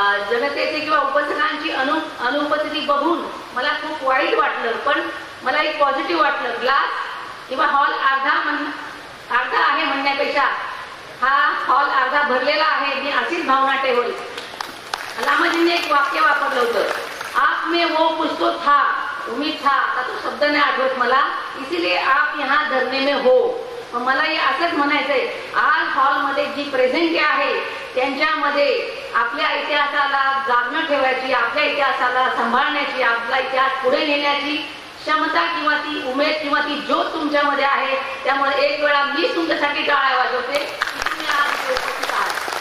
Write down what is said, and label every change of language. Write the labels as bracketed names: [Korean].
[Marathi] जनतेची किंवा उपस्थितांची अनुपस्थिती बघून मला खूप वाईट वाटलं, पण मला एक पॉझिटिव्ह वाटलं. ग्लास किंवा हॉल अर्धा आहे म्हणण्यापेक्षा हा हॉल अर्धा भरलेला आहे, मी अशीच भावना ठेवली. लामाजींनी एक वाक्य वापरलं होतं, [Hindi] आप में वो कुछ तो था, उम्मीद था, [Marathi] आता तो शब्द नाही आठवत मला, [Hindi] इसीलिए आप यहाँ धरने में हो. [Marathi] मला हे असंच म्हणायचंय, आज हॉलमध्ये जी प्रेझेंट आहे त्यांच्यामध्ये आपल्या इतिहासाला जागणं ठेवायची, आपल्या इतिहासाला सांभाळण्याची, आपला इतिहास पुढे नेण्याची क्षमता किंवा ती उमेद किंवा ती ज्योत तुमच्यामध्ये आहे. त्यामुळे एक वेळा मी तुमच्यासाठी टाळ्या वाजवते की तुम्ही आज उपस्थित आहात.